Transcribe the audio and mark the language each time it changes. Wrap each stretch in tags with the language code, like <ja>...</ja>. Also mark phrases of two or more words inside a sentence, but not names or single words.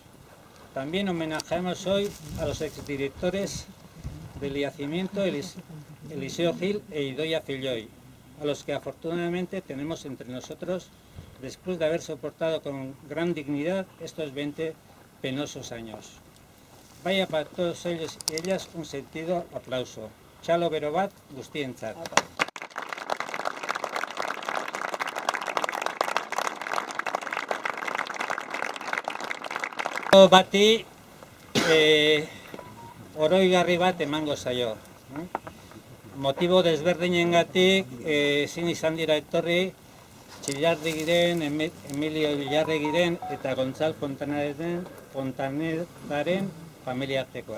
<es>También homenajeamos hoy a los exdirectores del yacimiento Eliseo Gil e Idoia Filloi, a los que afortunadamente tenemos entre nosotros después de haber soportado con gran dignidad estos 20 penosos años. Vaya para todos ellos y ellas un sentido aplauso.</es> <eu>Txalo bero bat guztientzat. Bati oroigarri bat emango zaio. Motibo desberdinengatik ezin izan dira etorri Txillarregiren, Emilio Illarregiren eta Gonzalo Fontanedaren familiartekoak.</eu>